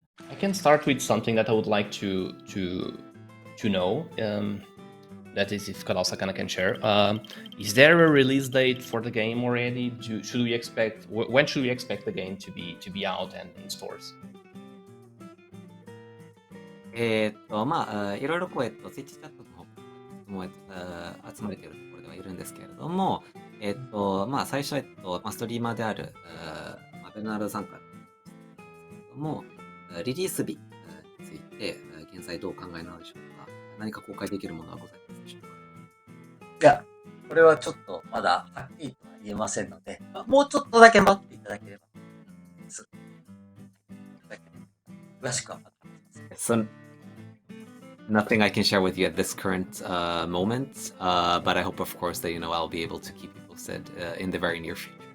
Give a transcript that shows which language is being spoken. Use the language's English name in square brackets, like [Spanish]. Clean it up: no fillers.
[English] I can start with something that I would like to know. That is, if KODAOSAKANA can share. Is there a release date for the game already? Should we expect? When should we expect the game to be out and in stores? [Japanese] いろいろスイッチチャットの方も集まれているところではいるんですけれども、最初、ストリーマーである、ベルナードさんからですけれども、リリース日について、現在どうお考えなのでしょうか。何か公開できるものはございますでしょうか。いや、これはちょっとまだはっきりとは言えませんので、もうちょっとだけ待っていただければです。詳しくはまた。 [English] So, nothing I can share with you at this current moment, but I hope, of course, that I'll be able to keep you posted in the very near future.